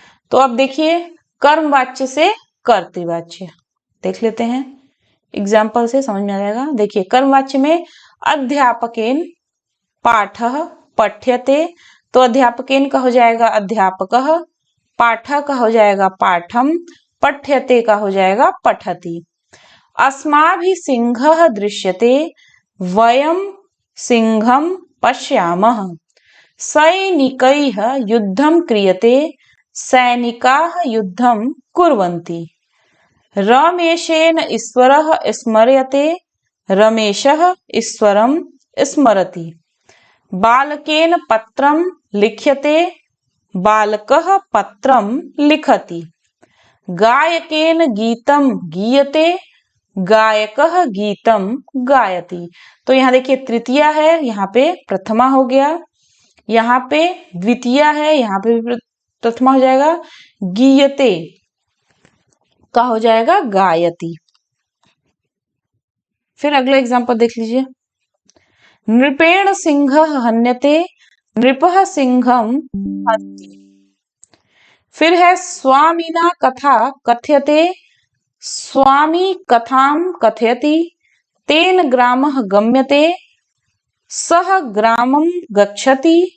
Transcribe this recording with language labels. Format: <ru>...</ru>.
<hi>तो अब देखिए, कर्मवाच्य से कर्तृवाच्य देख लेते हैं, एग्जाम्पल से समझ में आ जाएगा। देखिए, कर्मवाच्य में</hi> <sa>अध्यापकेन पाठः पठ्यते,</sa> <hi>तो अध्यापकेन का हो जाएगा अध्यापकः, पाठः का हो जाएगा पाठम, पठ्यते का हो जाएगा पठति।</hi> <sa>अस्माभिः सिंहः दृश्यते, वयं सिंहं पश्यामः। सैनिकैः युद्धं क्रियते, सैनिकाः युद्धं कुर्वन्ति। रमेशेन ईश्वरः स्मर्यते, रमेशः ईश्वरं स्मरति। बालकेन पत्रं लिख्यते, बालकः पत्रं लिखति। गायकेन गीतं गीयते, गायकः गीतं गायति।</sa> <hi>तो यहाँ देखिए, तृतीया है, यहाँ पे प्रथमा हो गया, यहाँ पे द्वितीया है, यहाँ पे भी प्रथमा हो जाएगा, गीयते का हो जाएगा गायति। फिर अगला एग्जांपल देख लीजिए।</hi> <sa>नृपेण सिंहः हन्यते, नृपः सिंहं हन्ति।</sa> <hi>फिर है</hi> <sa>स्वामिना कथा कथ्यते, स्वामी कथां कथयति। तेन ग्रामः गम्यते, सः ग्रामं गच्छति।</sa>